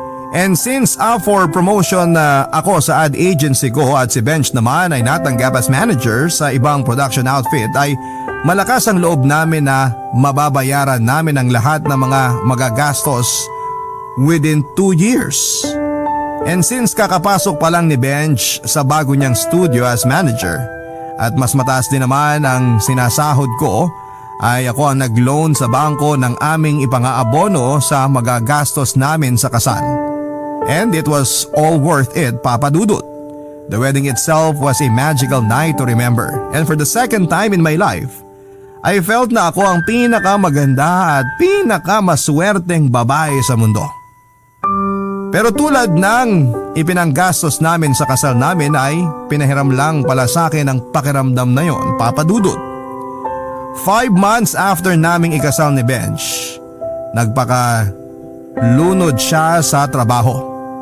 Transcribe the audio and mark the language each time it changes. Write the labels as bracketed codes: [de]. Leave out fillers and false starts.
[tl] And since for promotion na ako sa ad agency ko at si Benj naman ay natanggap as manager sa ibang production outfit, ay malakas ang loob namin na mababayaran namin ang lahat ng mga magagastos within 2 years. And since kakapasok pa lang ni Benj sa bago niyang studio as manager at mas mataas din naman ang sinasahod ko, ay ako ang nag-loan sa bangko ng aming ipang-aabono sa magagastos namin sa kasal. [en] And it was all worth it, Papadudot. The wedding itself was a magical night to remember, and for the second time in my life, I felt [tl] na ako ang pinakamaganda at pinakamaswerteng babae sa mundo. Pero tulad ng ipinanggastos namin sa kasal namin ay pinahiram lang pala sa akin ang pakiramdam na yon, Papadudot. [en] 5 months after [tl] naming ikasal ni Benj, nagpaka-lunod siya sa trabaho.